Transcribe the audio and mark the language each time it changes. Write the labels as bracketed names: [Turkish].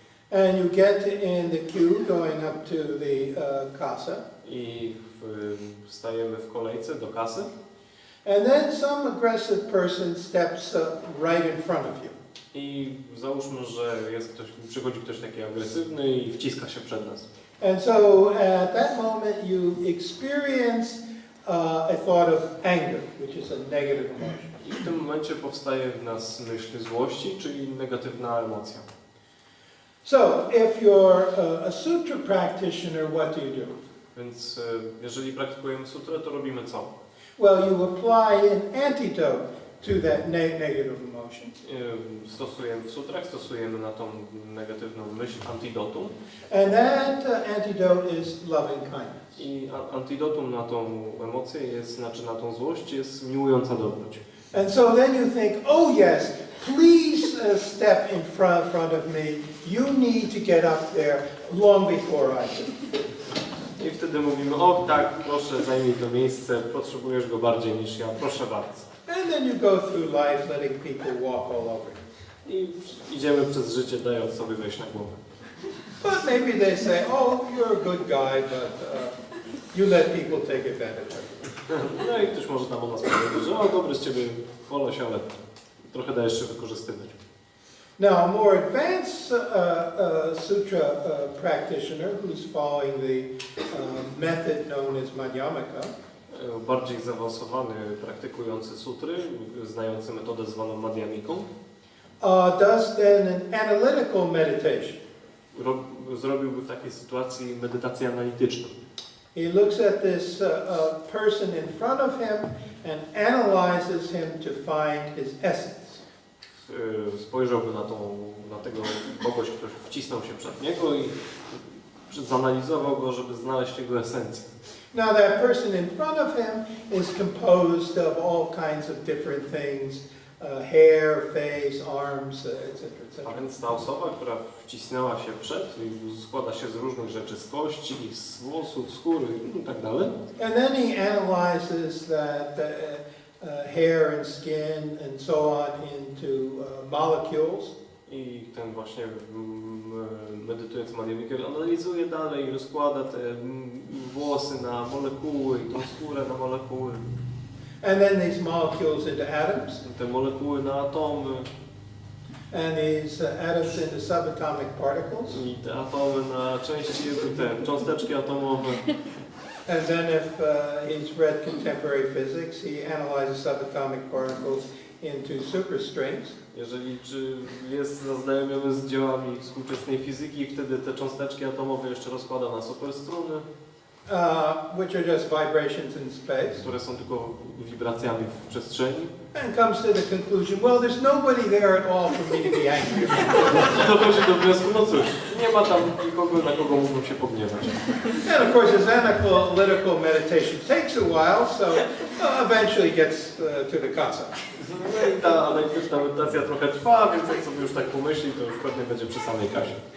[English] And you get in the queue going up to the kassa. [Polish] i stajemy w kolejce do kasy. [English] And then some aggressive person steps right in front of you. [Polish] I załóżmy, że przychodzi ktoś taki agresywny i wciska się przed nas. [English] And so at that moment you experience a thought of anger, which is a negative emotion. [Polish] I w tym momencie powstaje w nas myśl złości, czyli negatywna emocja. [English] So if you're a sutra practitioner, what do you do? [Polish] Więc jeżeli praktykujemy sutrę, to robimy co? [English] Well, you apply an antidote to that negative emotion. [Polish] W sutrach stosujemy na tą negatywną myśl antidotum. [English] And that antidote is loving kindness. [Polish] I antidotum na tą emocję na tą złość jest miłująca dobroć. [English] And so then you think, oh yes, please step in front of me. You need to get up there long before I do. [Polish] I wtedy mówimy, o tak, proszę zajmij to miejsce, potrzebujesz go bardziej niż ja, proszę bardzo. [English] And then you go through life letting people walk all over you. [Polish] I idziemy przez życie, dając sobie wejść na głowę. [English] But maybe they say, oh, you're a good guy, but you let people take advantage of you. [Polish] No i ktoś może tam o nas powiedzieć, że o, dobry z ciebie koleś, ale trochę dajesz się wykorzystywać. [English] Now, a more advanced sutra practitioner who's following the method known as Madhyamaka, [Polish] Bardziej zaawansowany praktykуjący sutry, znający metodę zwaną madhyamiką, [English] does then an analytical meditation. [Polish] Zrobiłby w takiej sytuacji medytację analityczną. [English] He looks at this person in front of him and analyzes him to find his essence. [Polish] Spojrzałby na tego kogoś, kto wcisnął się przed niego i zanalizował go, żeby znaleźć jego esencję. [English] Now that person in front of him is composed of all kinds of different things, hair, face, arms, etc., etc. [Polish] A więc ta osoba, która wcisnęła się składa się z różnych rzeczy, z kości, z włosów, skóry i tak dalej. [English] And then he analyzes that hair and skin and so on into molecules. [Polish] I ten właśnie medytujący madhyamikę analizuje dalej i rozkłada te włosy na molekuły i tą skórę na molekuły. [English] And then these molecules into atoms. [Polish] Te molekuły na atomy. [English] And these atoms into subatomic particles. [Polish] I te atomy na części, te cząsteczki atomowe. [English] And then if he's read contemporary physics, he analyzes subatomic particles into superstrings. [Polish] Jeżeli jest zaznajomiony z dziełami współczesnej fizyki, wtedy te cząsteczki atomowe jeszcze rozkłada na superstruny. [English] which are just vibrations in space. [Polish] Które są tylko wibracjami w przestrzeni. [English] And comes to the conclusion, well, there's nobody there at all for me to be angry about. [Polish] I dochodzi do wniosku, no cóż, nie ma tam nikogo, na kogo mógłbym się pogniewać. [English] And of course, his analytical meditation takes a while, so eventually gets to the concept. [Polish] No i ta analityczna medytacja trochę trwa, więc jak sobie już tak pomyśli, to już pewnie będzie przy samej kasie.